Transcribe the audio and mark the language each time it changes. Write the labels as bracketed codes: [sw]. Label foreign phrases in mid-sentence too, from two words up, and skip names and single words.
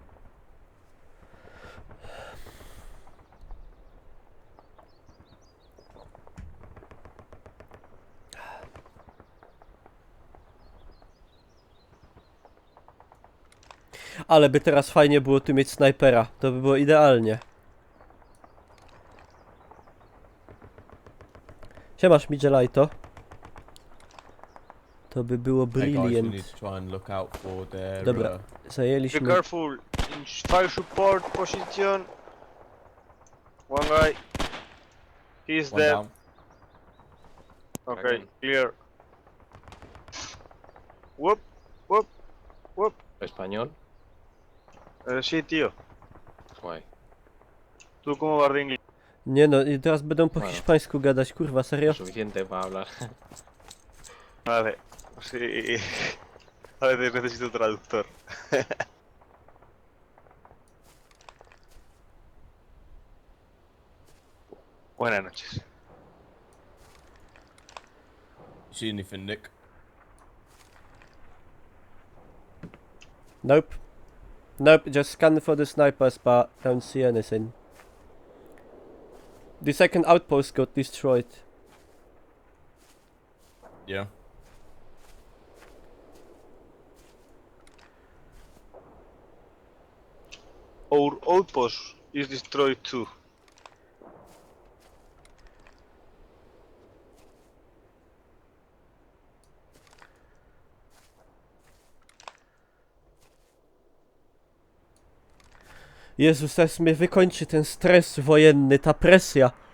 [pl] Ale by teraz fajnie było tu mieć snajpera, to by było idealnie. Siemasz Midgelajto. To by było [en] Hey guys, we brilliant. need to try and look out for their. [pl] Dobra. [en] Be [pl] Zajęliśmy... [en] careful. In fire support position. One guy. He's One dead. down. Okay, Again. clear. Whoop, whoop, whoop. [es] ¿Español? Sí, tío. Guay. ¿Tú cómo vas de inglés? [pl] Nie no, i teraz będą po [es] Bueno. [pl] hiszpańsku gadać, kurwa, serio? [es] Suficiente para hablar. Vale. Sí. A veces necesito traductor. Buenas noches. [en] You see anything, Nick? Nope. Nope, just scan for the snipers, but don't see anything. The second outpost got destroyed. Yeah. Our outpost is destroyed too. [pl] Jezus, teraz mnie wykończy ten stres wojenny, ta presja.